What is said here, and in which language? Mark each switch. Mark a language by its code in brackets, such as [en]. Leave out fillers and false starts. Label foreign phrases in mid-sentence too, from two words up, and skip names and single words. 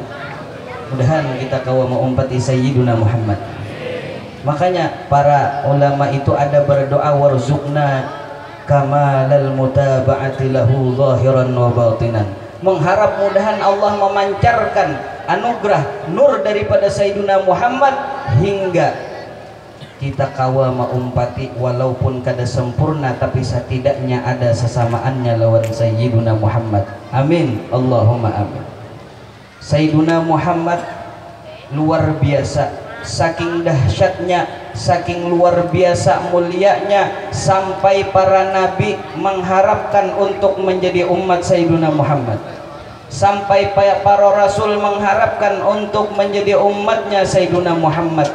[bjn] Mudahan kita kawa mengumpati Sayyiduna Muhammad. [id] Makanya para ulama itu ada berdoa [ar] warzuqna kamalal mutaba'ati lahu zahiran wa batinan. [bjn] Mengharap mudahan Allah memancarkan anugerah nur daripada Sayyiduna Muhammad hingga kita kawa maumpati walaupun kada sempurna tapi setidaknya ada sesamaannya lawan Sayyiduna Muhammad. [ar] Amin, Allahumma amin. [id] Sayyiduna Muhammad luar biasa, saking dahsyatnya, saking luar biasa mulianya sampai para nabi mengharapkan untuk menjadi umat Sayyiduna Muhammad, sampai para rasul mengharapkan untuk menjadi umatnya Sayyiduna Muhammad.